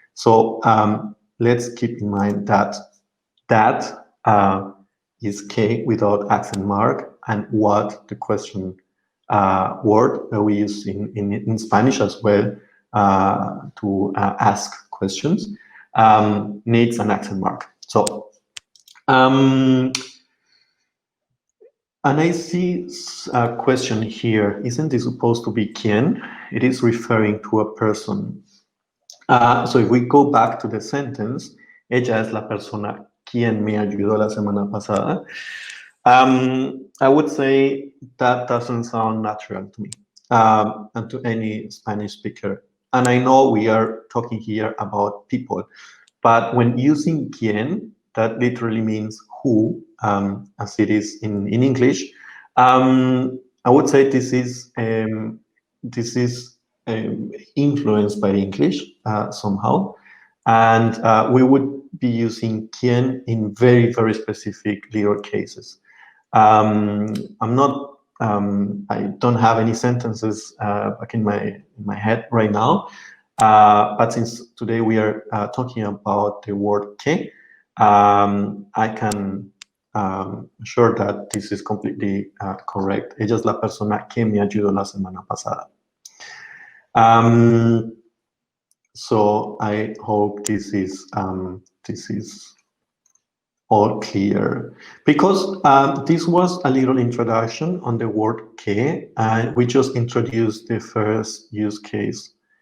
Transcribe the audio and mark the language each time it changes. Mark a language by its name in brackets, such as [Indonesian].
[English] So let's keep in mind that is que without accent mark, and what, the question word that we use in Spanish as well to ask questions, needs an accent mark. So, and I see a question here. Isn't this supposed to be quien? It is referring to a person. So if we go back to the sentence, [Spanish] ella es la persona quien me ayudó la semana pasada. [English] I would say that doesn't sound natural to me and to any Spanish speaker. And I know we are talking here about people, but when using quien, that literally means who, as it is in English. I would say this is influenced by English somehow, and we would be using quien in very, very specific little cases. I'm not. I don't have any sentences back in my head right now. But since today we are talking about the word que, I can assure that this is completely correct. [Spanish] Ella es la persona que me ayudó la semana pasada. [English] So I hope this is all clear, because this was a little introduction on the word que, and we just introduced the first use case.